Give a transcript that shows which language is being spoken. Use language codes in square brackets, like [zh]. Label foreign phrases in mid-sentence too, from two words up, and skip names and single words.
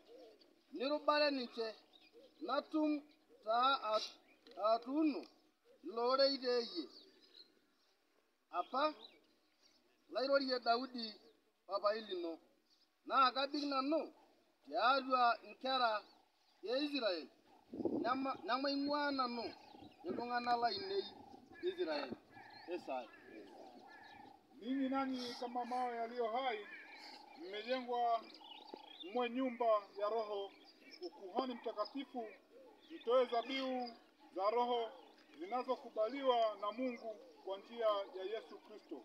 [mas] nirubare ninche, natum taa atuuno ilorei teeyie apa lairorie Daudi papai lino, naa kabik nanu tiatua inkera ya Israel, namaing'ua nanu iltung'anak lainei Israel. Esai. [sw] Ninyi nanyi kama mawe yaliyo hai mmejengwa mwe nyumba ya Roho, ukuhani mtakatifu, mtoe dhabihu za Roho zinazokubaliwa na Mungu kwa njia ya Yesu Kristo.